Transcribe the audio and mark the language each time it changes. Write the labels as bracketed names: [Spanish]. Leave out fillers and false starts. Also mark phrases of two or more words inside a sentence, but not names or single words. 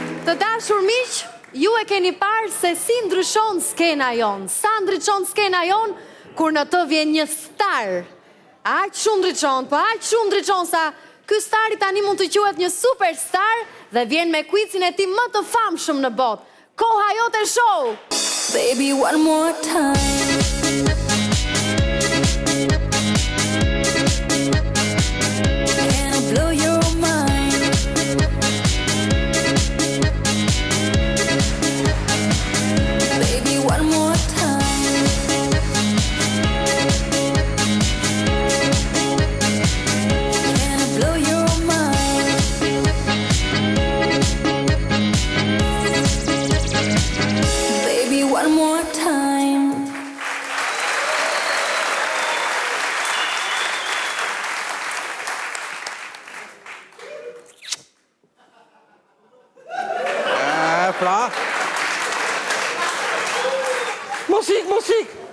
[Albanian] Të dashur miq, ju e keni parë se si ndryshon skena jon. Sa ndryshon skena jon kur në të vjen një star. Aq shumë ndryshon, po aq shumë ndryshon sa ky stari tani mund të quhet një superstar dhe vjen me quizin e tij më të famshëm në botë. Koha jote show. [English] Baby, one more time. Can I blow your mind? Baby, one more time. Can I blow your mind? Baby, one more time. [Albanian] Pra. Mosik.